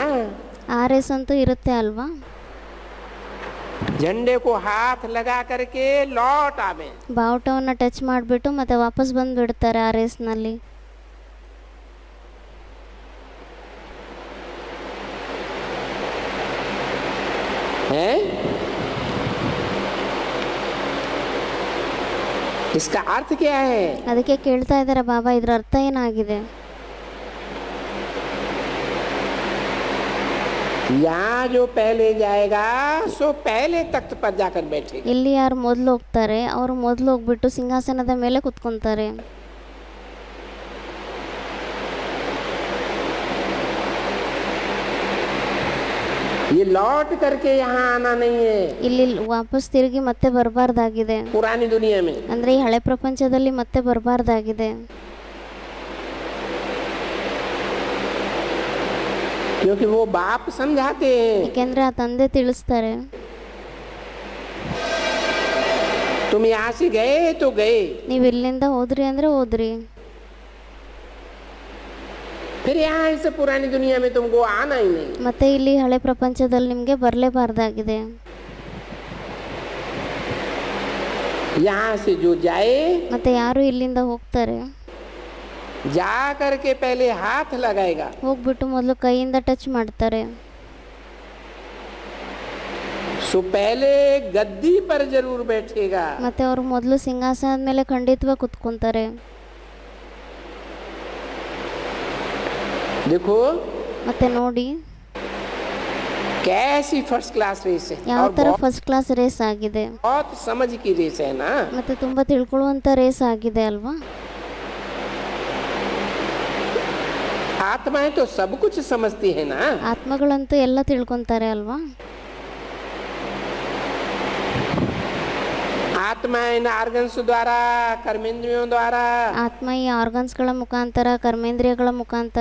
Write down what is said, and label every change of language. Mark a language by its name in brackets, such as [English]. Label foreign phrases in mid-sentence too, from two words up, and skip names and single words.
[Kannada] ಆ ರೇಸ್ ಅಂತೂ ಇರುತ್ತೆ ಅಲ್ವಾ. [Hindi] झंडे को हाथ लगा करके लौट आवे। [Kannada] ಬಾವುಟವನ್ನು ಟಚ್ ಮಾಡಿಬಿಟ್ಟು ಮತ್ತೆ ವಾಪಸ್ ಬಂದುಬಿಡ್ತಾರೆ ಆ ರೇಸ್ನಲ್ಲಿ. [Hindi] है इसका अर्थ क्या है? [Kannada] ಅದಕ್ಕೆ ಕೇಳ್ತಾ ಇದ್ದಾರೆ ಬಾಬಾ, ಇದರ ಅರ್ಥ ಏನಾಗಿದೆ? [Hindi] यहाँ जो पहले जाएगा सो पहले तख्त पर जाकर बैठेगा। [Kannada] ಇಲ್ಲಿ ಯಾರು ಮೊದಲು ಹೋಗ್ತಾರೆ ಅವರು ಮೊದಲು ಹೋಗ್ಬಿಟ್ಟು ಸಿಂಹಾಸನದ ಮೇಲೆ ಕುತ್ಕೊಂತಾರೆ. [Hindi] ये लौट करके यहाँ आना नहीं है। [Kannada] ಇಲ್ಲಿ ವಾಪಸ್ ತಿರುಗಿ ಮತ್ತೆ ಬರಬಾರ್ದಾಗಿದೆ. [Hindi] पुरानी दुनिया में [Kannada] ಅಂದ್ರೆ ಈ ಹಳೆ ಪ್ರಪಂಚದಲ್ಲಿ ಮತ್ತೆ ಬರಬಾರ್ದಾಗಿದೆ. [Hindi] क्योंकि वो बाप समझाते हैं, [Kannada] ಯಾಕೆಂದ್ರೆ ಆ ತಂದೆ ತಿಳಿಸ್ತಾರೆ, [Hindi] तुम यहाँ से गए तो गए, [Kannada] ನೀವು ಇಲ್ಲಿಂದ ಹೋದ್ರಿ ಅಂದ್ರೆ ಹೋದ್ರಿ, [Hindi] फिर यहाँ इस पुरानी दुनिया में तुमको आना ही नहीं। [Kannada] ಮತ್ತೆ ಇಲ್ಲಿ ಹಳೆ ಪ್ರಪಂಚದಲ್ಲಿ ನಿಮಗೆ ಬರಲೇಬಾರ್ದಾಗಿದೆ. [Hindi] यहाँ से जो जाए, [Kannada] ಮತ್ತೆ ಯಾರು ಇಲ್ಲಿಂದ ಹೋಗ್ತಾರೆ [Hindi] जा करके पहले हाथ लगाएगा, [Kannada] ಹೋಗ್ಬಿಟ್ಟು ಮೊದಲು ಕೈಯಿಂದ ಟಚ್ ಮಾಡ್ತಾರೆ. [Hindi] सो पहले गद्दी पर जरूर बैठेगा। [Kannada] ಮತ್ತೆ ಅವರು ಮೊದಲು ಸಿಂಹಾಸನದ ಮೇಲೆ ಖಂಡಿತವಾಗಿ ಕುತ್ಕೊಂತಾರೆ. [Hindi] देखो [Kannada] ಮತ್ತೆ ನೋಡಿ [Hindi] कैसी [English] first class [Hindi] रेस है, [Kannada] ಯಾವ [Hindi] और [Kannada] ಥರ [English] first class [Kannada] ರೇಸ್ ಆಗಿದೆ, [Hindi] बहुत समझ की रेस है ना। [Kannada] ಮತ್ತೆ ತುಂಬ ತಿಳ್ಕೊಳ್ಳುವಂಥ ರೇಸ್ ಆಗಿದೆ ಅಲ್ವಾ. [Hindi] आत्माएं तो सब कुछ समझती है ना। [Kannada] ಆತ್ಮಗಳಂತೂ ಎಲ್ಲ ತಿಳ್ಕೊತಾರೆ ಅಲ್ವಾ. [Hindi] आत्मा इन आर्गन्स द्वारा, कर्मेंद्रियों द्वारा, [Kannada] ಆತ್ಮ ಈ ಆರ್ಗನ್ಸ್ಗಳ ಮುಖಾಂತರ, ಕರ್ಮೇಂದ್ರಿಯಗಳ ಮುಖಾಂತರ